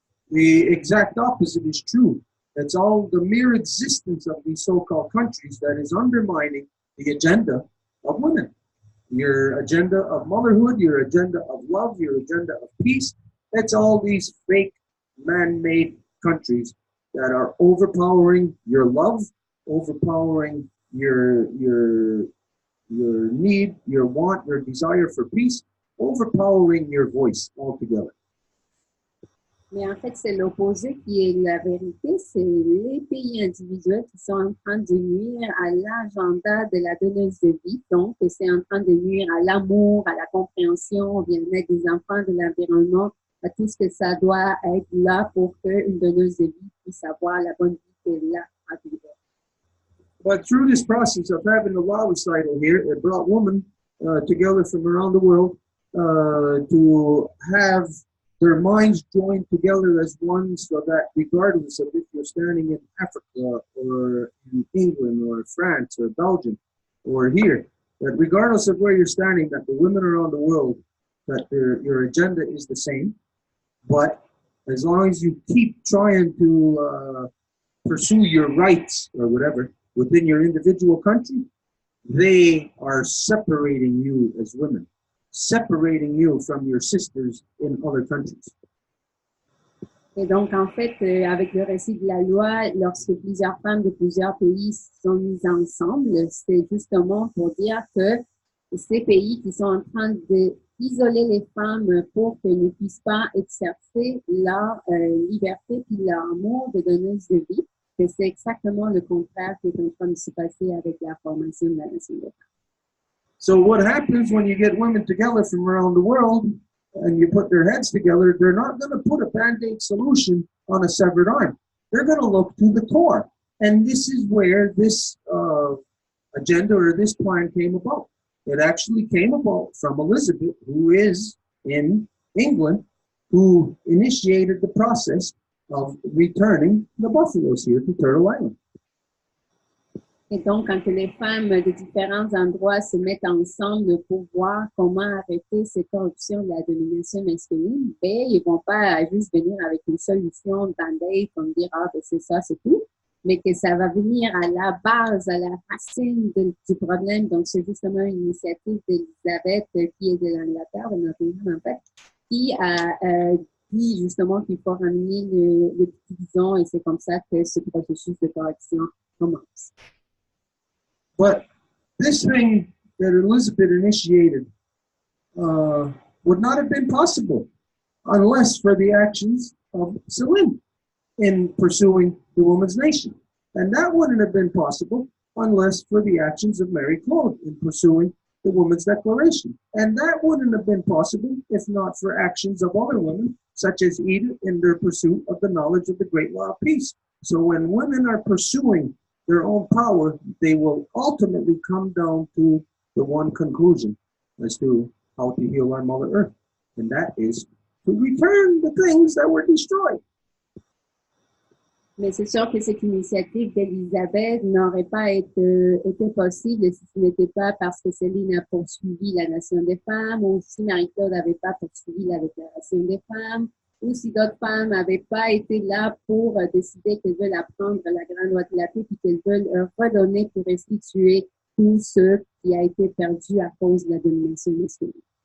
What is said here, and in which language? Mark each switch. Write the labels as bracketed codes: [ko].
[en] The exact opposite is true. It's all the mere existence of these so-called countries that is undermining the agenda of women. Your agenda of motherhood, your agenda of love, your agenda of peace. It's all these fake man-made countries that are overpowering your love, overpowering your need, your want, your desire for peace, overpowering your voice altogether. [fr] Mais en fait, c'est l'opposé qui est la vérité. C'est les pays individuels qui sont en train de nuire à l'agenda de la donneuse de vie. Donc, c'est en train de nuire à l'amour, à la compréhension, au bien-être des enfants, de l'environnement, à tout ce que ça doit être là pour qu'une donneuse de vie puisse avoir la bonne vie qu'elle a à vivre. [en] But through this process of having a law recital here, it brought women together from around the world to have their minds joined together as one, so that regardless of if you're standing in Africa or in England or France or Belgium or here, that regardless of where you're standing, that the women around the world, that your agenda is the same. But as long as you keep trying to pursue your rights or whatever within your individual country, they are separating you as women, separating you from your sisters in other countries. [fr] Et donc, en fait, avec le récit de la loi, lorsque plusieurs femmes de plusieurs pays sont mises ensemble, c'est justement pour dire que ces pays qui sont en train d'isoler les femmes pour qu'elles ne puissent pas exercer leur liberté et leur amour de donneuse de vie, que c'est exactement le contraire qui est en train de se passer avec la formation de la nation des femmes. [en] So what happens when you get women together from around the world and you put their heads together, they're not going to put a Band-Aid solution on a severed arm. They're going to look to the core. And this is where this agenda or this plan came about. It actually came about from Elizabeth, who is in England, who initiated the process of returning the buffaloes here to Turtle Island. [fr] Et donc, quand les femmes de différents endroits se mettent ensemble pour voir comment arrêter cette corruption de la domination masculine, ben, ils ne vont pas juste venir avec une solution de band-aid comme dire « Ah, ben c'est ça, c'est tout », mais que ça va venir à la base, à la racine du problème. Donc, c'est justement une initiative d'Elisabeth, qui est de l'Angleterre, de Nottingham, en fait, qui a dit justement qu'il faut ramener le division, et c'est comme ça que ce processus de correction commence. [en] But this thing that Elizabeth initiated would not have been possible unless for the actions of Celine in pursuing the Women's Nation. And that wouldn't have been possible unless for the actions of Marie-Claude in pursuing the Women's Declaration. And that wouldn't have been possible if not for actions of other women, such as Edith, in their pursuit of the knowledge of the great law of peace. So when women are pursuing their own power, they will ultimately come down to the one conclusion as to how to heal our Mother Earth. And that is to return the things that were destroyed. [fr] Mais c'est sûr que cette initiative d'Élisabeth n'aurait pas été possible si ce n'était pas parce que Céline a poursuivi la Nation des femmes, ou si Marie-Claude n'avait pas poursuivi la Déclaration des femmes, ou si d'autres femmes n'avaient pas été là pour décider qu'elles veulent apprendre la grande loi de la paix et qu'elles veulent redonner pour restituer tout ce qui a été perdu à cause de la domination masculine.